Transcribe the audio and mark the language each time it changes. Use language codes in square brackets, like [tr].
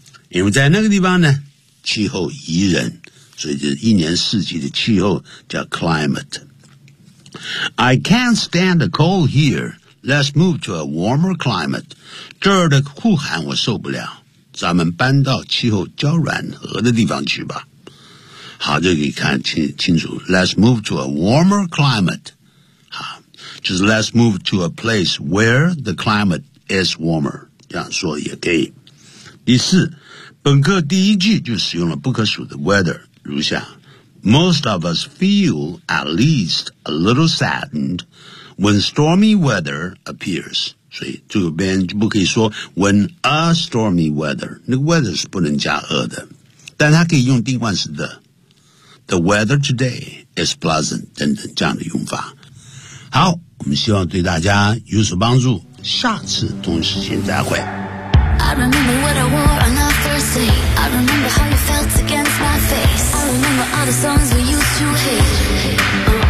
[zh] 因为在那个地方呢，气候宜人，所以就一年四季的气候叫 climate。 [en] I can't stand the cold here. Let's move to a warmer climate. [zh] 这儿的酷寒我受不了，咱们搬到气候较暖和的地方去吧。好，这里看清楚。 [en] Let's move to a warmer climate. [zh] 好，就是 [en] let's move to a place where the climate is warmer. [zh] 这样说也可以。第四，本课第一句就使用了不可数的 weather， 如下。 [en] Most of us feel at least a little saddened when stormy weather appears. [zh] 所以这个边就不可以说 [en] when a stormy weather， [zh] 那个 weather 是不能加 a 的，但它可以用定冠词 the。 [en] The weather today is pleasant [zh] 等等这样的用法。好，我们希望对大家有所帮助。下次同一时间再会。 [en] I remember what I wore on our first date. I remember how you felt against my face. I remember all the songs we used to hate.